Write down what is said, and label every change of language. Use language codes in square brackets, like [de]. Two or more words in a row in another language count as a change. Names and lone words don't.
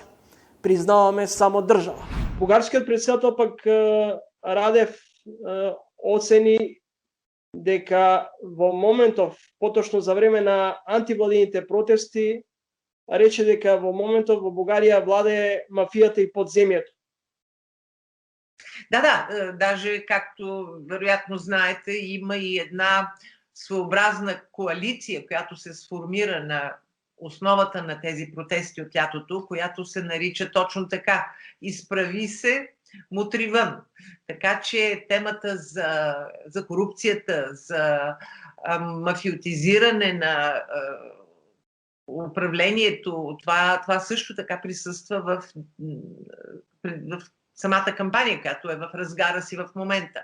[mk] Признаваме само држава. Бугарскиот председател пак Радев оцени дека во моментов, поточно за време на антивладините протести, рече дека во моментов во Бугарија владее мафијата и подземјето. [bg] Да, даже както вероятно знаете, има и една своеобразна коалиция, която се сформира на основата на тези протести от лятото, която се нарича точно така: изправи се, мутри вън. Така че темата за корупцията, за мафиотизиране на управлението, това също така присъства в самата кампания, която е в разгара си в момента.